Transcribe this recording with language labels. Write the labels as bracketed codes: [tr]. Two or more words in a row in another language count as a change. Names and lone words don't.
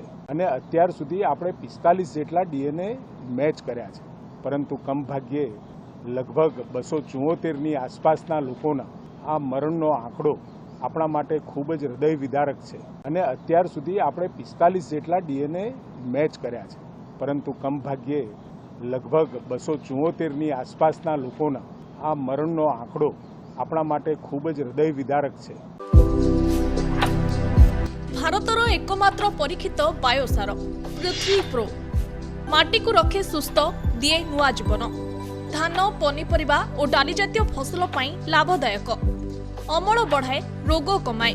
[gu] અને અત્યાર સુધી આપણે 45 જેટલા [en] DNA match [gu] કર્યા છે, પરંતુ કમભાગ્યે લગભગ 274ની આસપાસના લોકોના આ મરણનો આંકડો આપણા માટે ખૂબ જ હૃદય વિદારક છે. અને અત્યાર સુધી આપણે 45 જેટલા [en] DNA match [gu] કર્યા છે, પરંતુ કમભાગ્યે લગભગ 274ની આસપાસના લોકોના આ મરણનો આંકડો આપણા માટે ખૂબ જ હૃદય વિદારક છે. [or] ଭାରତର ଏକମାତ୍ର ପରୀକ୍ଷିତ ବାୟୋସାର ପୃଥ୍ୱୀ ପ୍ରୋ ମାଟିକୁ ରଖେ ସୁସ୍ଥ, ଦିଏ ନୂଆ ଜୀବନ। ଧାନ, ପନିପରିବା ଓ ଡାଲି ଜାତୀୟ ଫସଲ ପାଇଁ ଲାଭଦାୟକ, ଅମଳ ବଢ଼ାଏ, ରୋଗ କମାଏ।